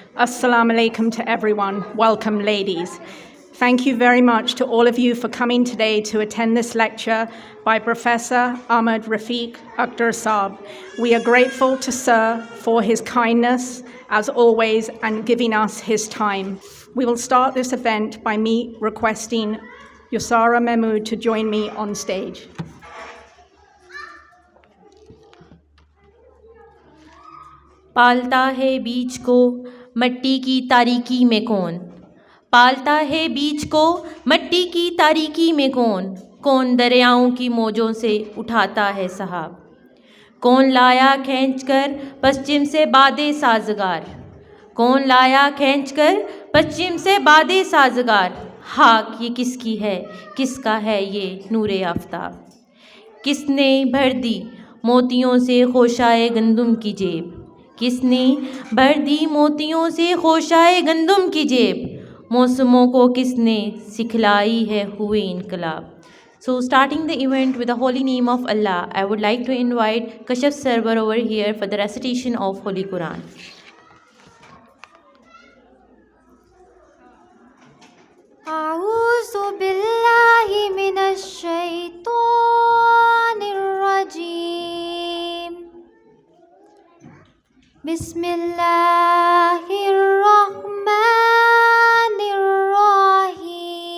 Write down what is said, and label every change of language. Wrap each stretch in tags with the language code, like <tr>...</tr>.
<en>Assalamu alaikum to everyone. Welcome, ladies. Thank you very much to all of you for coming today to attend this lecture by Professor Ahmad Rafiq Akhtar Saab. We are grateful to Sir for his kindness, as always, and giving us his time. We will start this event by me requesting Yusara Mahmood to join me on stage.</en> <ur>پالتا ہے بیج کو مٹی کی تاریکی میں کون، پالتا ہے بیج کو مٹی کی تاریکی میں کون، کون دریاؤں کی موجوں سے اٹھاتا ہے سحاب، کون لایا کھینچ کر پشچم سے بادِ سازگار، کون لایا کھینچ کر پشچم سے بادِ سازگار، خاک یہ کس کی ہے، کس کا ہے یہ نور آفتاب، کس نے بھر دی موتیوں سے خوشائے گندم کی جیب، کس نے بھر دی موتیوں سے خوشائے گندم کی جیب، موسموں کو کس نے سکھلائی ہے ہوئے انقلاب.</ur> <en>So starting the event with the holy name of Allah, I would like to invite Kashaf Sarwar over here for the recitation of Holy Quran.</en> <ar>أعوذ بالله من الشيطان الرجيم. بسم الله الرحمن الرحيم.</ar>